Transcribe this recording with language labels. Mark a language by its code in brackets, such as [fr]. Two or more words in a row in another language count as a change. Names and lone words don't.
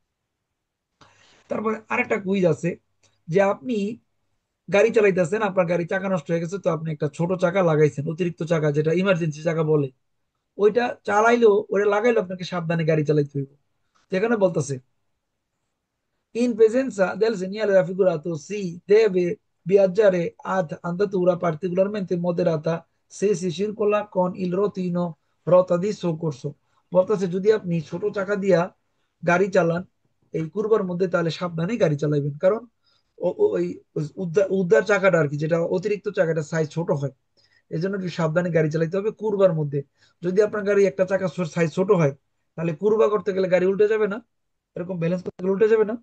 [bn] তারপরে আরেকটা কুইজ আছে, যে আপনি গাড়ি চালাইতেছেন, আপনার গাড়ি চাকা নষ্ট হয়ে গেছে, তো আপনি একটা ছোট চাকা লাগাইছেন, অতিরিক্ত চাকা, যেটা ইমার্জেন্সি চাকা বলে। ওইটা চালাইলেও, ওটা লাগাইলেও আপনাকে সাবধানে গাড়ি চালাইতে হইব। যেখানে বলতেছে [it] in presenza del segnale raffigurato si deve viaggiare ad andatura particolarmente moderata se si circola con il rotino rota di soccorso, [bn] বলতেছে যদি আপনি ছোট চাকা দিয়া গাড়ি চালান এই কুরবার মধ্যে, তাহলে সাবধানে গাড়ি চালাবেন, কারণ ওই উদ্ধার উদ্ধার চাকাটা আর কি, যেটা অতিরিক্ত চাকাটা সাইজ ছোট হয়, এই জন্য একটু সাবধানে গাড়ি চালাতে হবে কুরবার মধ্যে। যদি আপনার গাড়ি একটা চাকা সাইজ ছোট হয়, তাহলে কুরবা করতে গেলে গাড়ি উল্টে যাবে না, এরকম ব্যালেন্স করতে গেলে উল্টে যাবে না।